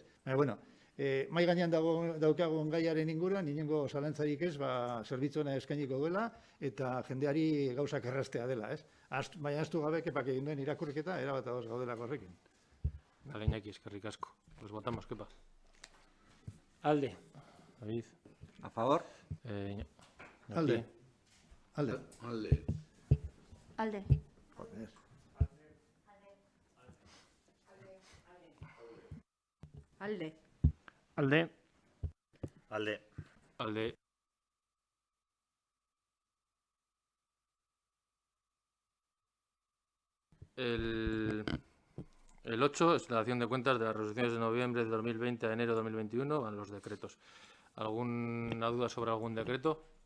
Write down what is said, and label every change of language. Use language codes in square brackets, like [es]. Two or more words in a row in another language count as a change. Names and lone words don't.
[eu] Baina, bueno, mai gainean daukagun gaiaren inguruan, inengo zalantzarik ez, zerbitzuena eskainiko duela, eta jendeari gauzak erraztea dela, ez? Baina ahaztu gabe, kepak egin duen irakurketa, erabat ados gaudelako horrekin. Vale, Iñaki, eskerrik asko. [es] Los votamos, Kepa. [eu] Alde. David. [es] ¿A favor? [eu] Alde. Alde. Alde. Alde. Joder. Alde. Alde. Alde. Alde. [es] El 8 es la dación de cuentas de las resoluciones de noviembre de 2020 a enero de 2021, van los decretos. ¿Alguna duda sobre algún decreto?